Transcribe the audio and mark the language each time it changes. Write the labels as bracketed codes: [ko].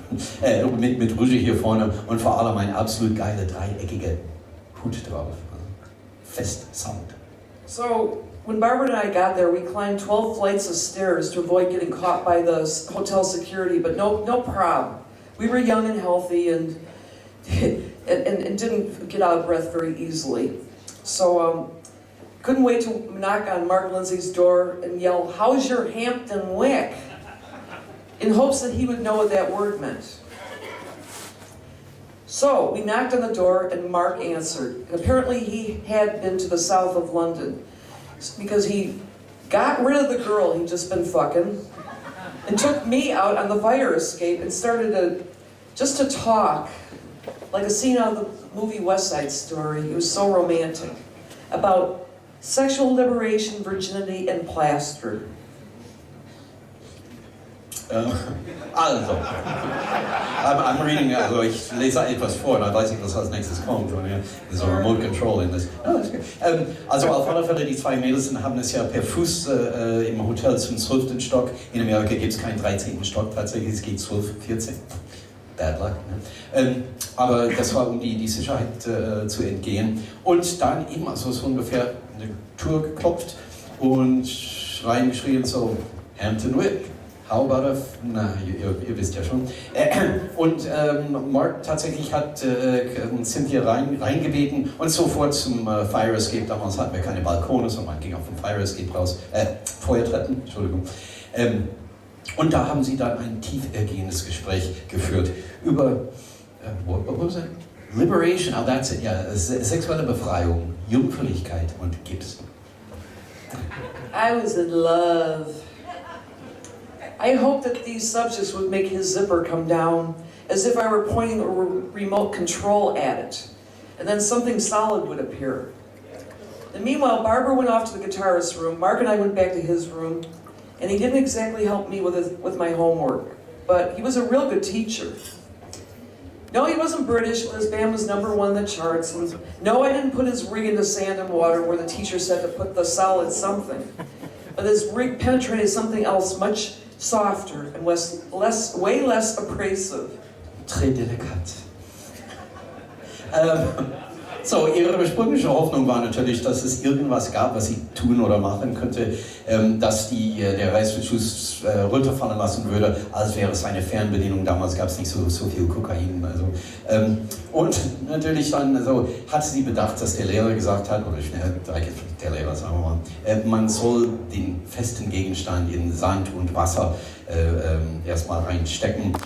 [de] Mit Rouge hier vorne und vor allem ein absolut geiler dreieckiger Hut drauf. Fest Sound. [en] So, when Barbara and I got there, we climbed 12 flights of stairs to avoid getting caught by the hotel security, but no problem. We were young and healthy and didn't get out of breath very easily. So, couldn't wait to knock on Mark Lindsay's door and yell, "How's your Hampton Wick?" in hopes that he would know what that word meant. So, we knocked on the door and Mark answered. And apparently he had been to the south of London because he got rid of the girl he'd just been fucking and took me out on the fire escape and started to talk like a scene out of the movie West Side Story. It was so romantic about sexual liberation, virginity, and plaster. [de] Also, [en] I'm reading, [de] also ich lese etwas vor, dann weiß ich, was als nächstes kommt. So Remote Control in das. Also auf alle Fälle, die zwei Mädels haben es ja per Fuß im Hotel zum 12. Stock. In Amerika gibt es keinen 13. Stock tatsächlich, es geht 12, 14. [en] Bad luck. [de] Ne? Aber das war, um die Sicherheit zu entgehen. Und dann eben, also so ungefähr eine Tour geklopft und reingeschrien so, Hampton Wick. [en] How about a... [de] Na, ihr wisst ja schon. Und Mark tatsächlich hat Cynthia reingebeten und sofort zum Fire Escape. Damals hatten wir keine Balkone, sondern man ging auf dem Fire Escape raus. Feuertreppen, Entschuldigung. Und da haben sie dann ein tiefergehendes Gespräch geführt über... [en] what was it? Liberation, oh that's it, ja. [de] Sexuelle Befreiung, Jungfräulichkeit und Gips. [en] I was in love. I hoped that these subjects would make his zipper come down as if I were pointing a remote control at it. And then something solid would appear. And meanwhile, Barbara went off to the guitarist's room, Mark and I went back to his room, and he didn't exactly help me with my homework, but he was a real good teacher. No, he wasn't British, but his band was #1 in the charts. And no, I didn't put his rig into sand and water where the teacher said to put the solid something. But his rig penetrated something else much softer and way less abrasive. [fr] Très délicat. [de] So, ihre ursprüngliche Hoffnung war natürlich, dass es irgendwas gab, was sie tun oder machen könnte, dass der Reißverschluss runterfallen lassen würde, als wäre es eine Fernbedienung. Damals gab es nicht so viel Kokain. Also, und natürlich dann hatte sie bedacht, dass der Lehrer gesagt hat, oder der Lehrer, sagen wir mal, man soll den festen Gegenstand in Sand und Wasser erstmal reinstecken.